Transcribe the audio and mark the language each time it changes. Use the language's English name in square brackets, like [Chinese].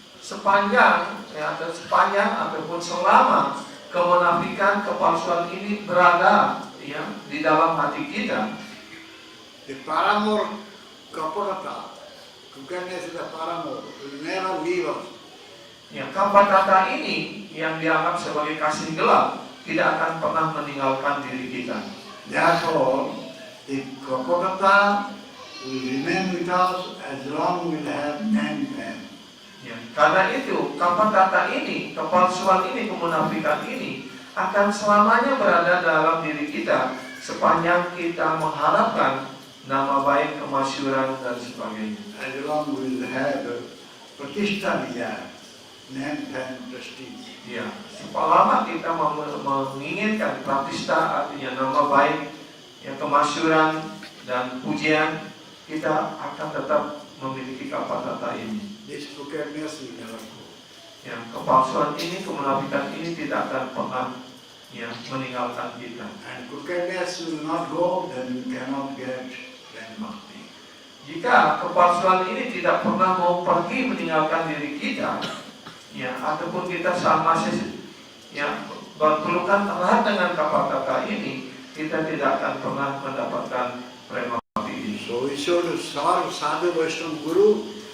[Indonesian] Sepanjang ataupun selama kemunafikan, kepalsuan ini berada di dalam hati kita, [English] The paramour kapatata, crookedness is the paramour, will never leave us. [Indonesian] Kapatata ini yang dianggap sebagai kasih gelap tidak akan pernah meninggalkan diri kita. [English] Therefore, the kapatata will remain with us as long we have man fan. [Indonesian] Karena itu kapatata ini, kepalsuan ini, kemunafikan ini akan selamanya berada dalam diri kita sepanjang kita mengharapkan nama baik, kemasyuran dan sebagainya. [English] As long we will have pratishta desire, man fan prestige. [Indonesian] Selama kita menginginkan pratista, artinya nama baik, kemasyuran dan pujian, kita akan tetap memiliki kapatata ini. [English] This crookedness will never go. [Indonesian] Kepalsuan ini, kemunafikan ini tidak akan pernah meninggalkan kita. [English] And crookedness will not go, then you cannot get then bhakti. [Indonesian] Jika kepalsuan ini tidak pernah mau pergi meninggalkan diri kita, ataupun kita masih berpelukan erat dengan kapatata ini, kita tidak akan pernah mendapatkan prema bhakti ini. [English] So we should serve sadhu Vaishnava Guru.